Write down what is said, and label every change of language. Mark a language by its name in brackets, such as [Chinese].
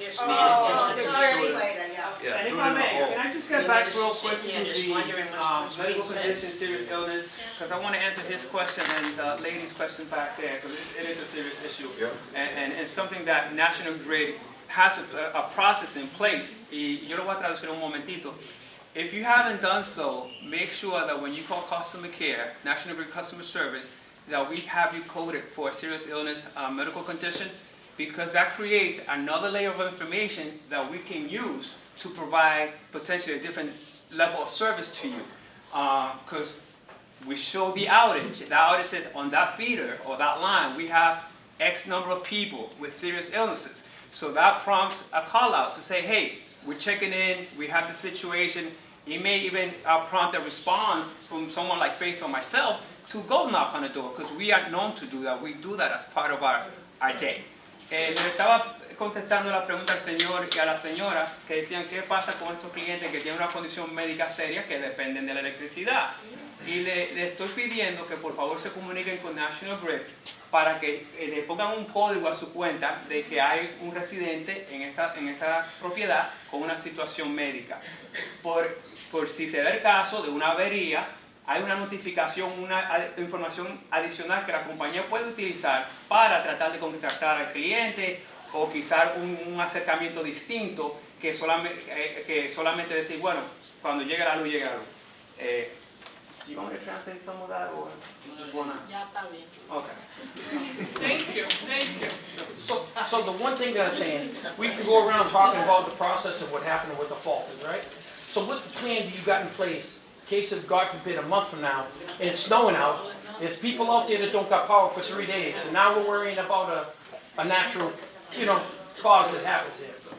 [English] Oh, the translator, yeah. Yeah. And if I may, can I just get back real quick to the medical condition, serious illness? Because I want to answer his question and the lady's question back there, because it is a serious issue. Yeah. And it's something that National Grid has a process in place. [Spanish] Y yo lo voy a traducir un momentito. [English] If you haven't done so, make sure that when you call customer care, National Grid customer service, that we have you coded for a serious illness medical condition, because that creates another layer of information that we can use to provide potentially a different level of service to you. Because we show the outage. The outage says on that feeder or that line, we have X number of people with serious illnesses. So that prompts a call out to say, hey, we're checking in, we have the situation. It may even prompt a response from someone like Faith or myself to go knock on the door, because we are known to do that. We do that as part of our day. [Spanish] Le estaba contestando la pregunta al señor y a la señora que decían qué pasa con estos clientes que tienen una condición médica seria que dependen de la electricidad. Y le estoy pidiendo que por favor se comuniquen con National Grid para que le pongan un código a su cuenta de que hay un residente en esa propiedad con una situación médica. Por si se da el caso de una avería, hay una notificación, una información adicional que la compañía puede utilizar para tratar de contactar al cliente o quizás un acercamiento distinto que solamente decir, bueno, cuando llegue la luz, llega la luz. [English] Do you want me to translate some of that or you just wanna? [Spanish] Ya está bien. [English] Okay. Thank you. So the one thing that I'm saying, we can go around talking about the process of what happened and what the fault is, right? So what plan do you got in place, in case of, God forbid, a month from now, and it's snowing out, there's people out there that don't got power for 3 days, and now we're worrying about a natural, cause that happens there.